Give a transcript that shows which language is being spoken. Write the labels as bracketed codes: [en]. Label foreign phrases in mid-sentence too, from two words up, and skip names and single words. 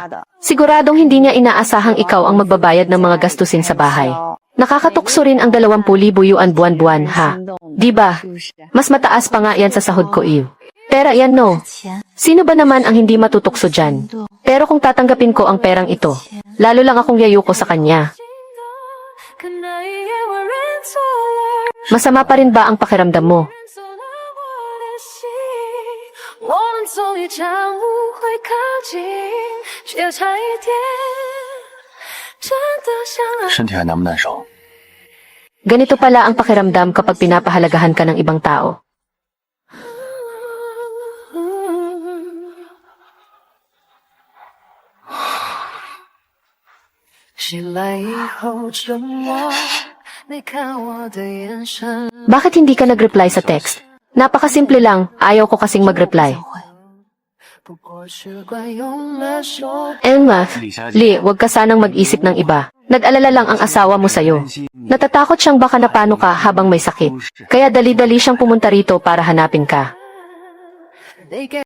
[tl] Siguradong hindi niya inaasahang ikaw ang magbabayad ng mga gastusin sa bahay. Nakakatukso rin ang 20,000 yuan buwan-buwan, ha? Diba? Mas mataas pa nga yan sa sahod ko, iyo. Pera yan, no? [zh] 钱 [tl] Sino ba naman ang hindi matutukso dyan? Pero kung tatanggapin ko ang perang ito, lalo lang akong yayuko sa kanya. [zh] 可那一夜我认错了， [tl] Masama pa rin ba ang pakiramdam mo? [zh] 认错了我的心，我们终于将误会靠近，却又差一点，真的想爱。身体还难不难受？ [tl] Ganito pala ang pakiramdam kapag pinapahalagahan ka ng ibang tao. [zh] 醒来以后沉默，你看我的眼神。 [tl] Bakit hindi ka nag-reply sa text? Napakasimple lang, ayaw ko kasing mag-reply. [zh] 不过是惯用了说， [tl] Emma, Li, wag ka sanang mag-isip ng iba. Nag-alala lang ang asawa mo sa'yo. Natatakot siyang baka napano ka habang may sakit. Kaya dali-dali siyang pumunta rito para hanapin ka. [zh] 得给